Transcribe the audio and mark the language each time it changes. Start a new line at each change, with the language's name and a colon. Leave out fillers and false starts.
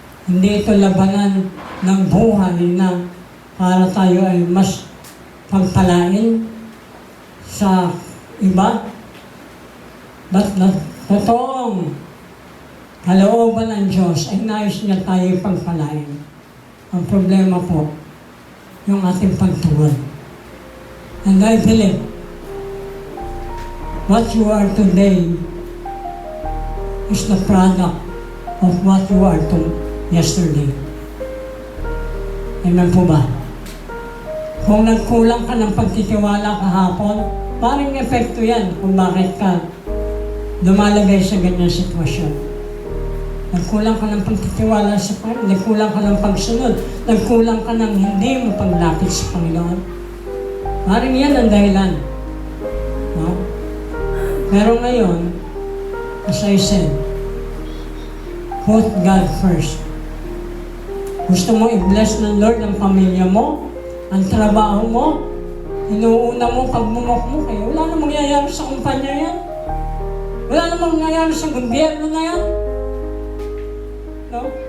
Filipino: Hindi ito labanan ng buhay na para tayo ay mas pagpalain sa iba. But totoong kalooban ng Diyos ay nais niya tayo pagpalain. Ang problema po, yung ating pagtugon.
English: And I believe what you are today is the product of what you are to yesterday.
Filipino: Amen po ba? Kung nagkulang ka ng pagtitiwala kahapon, parang epekto yan kung bakit ka lumalagay sa ganyang sitwasyon. Nagkulang ka ng pagtitiwala sa Panginoon, nagkulang ka ng pagsunod, nagkulang ka ng hindi mo paglapit sa Panginoon. Parang yan ang dahilan. No? Pero ngayon,
English: as I said, put God first.
Filipino: Gusto mo i-bless ng Lord ang pamilya mo, ang trabaho mo, inuuna mo pagmumukmuk eh. Wala namang mangyayari sa kumpanya yan. Wala namang mangyayari sa gobyerno na yan. No?